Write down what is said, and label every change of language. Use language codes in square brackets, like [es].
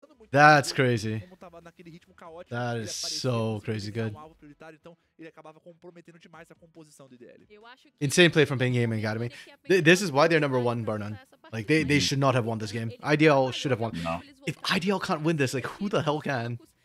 [en] That's crazy. That is so crazy good. [pt] solitário, então ele acabava comprometendo demais a composição do IDL. [en] Insane play from PNG.A Academy. This is why they're number 1, bar none. Like, they should not have won this game. IDL should have won. No. If IDL can't win this, like, who the hell can?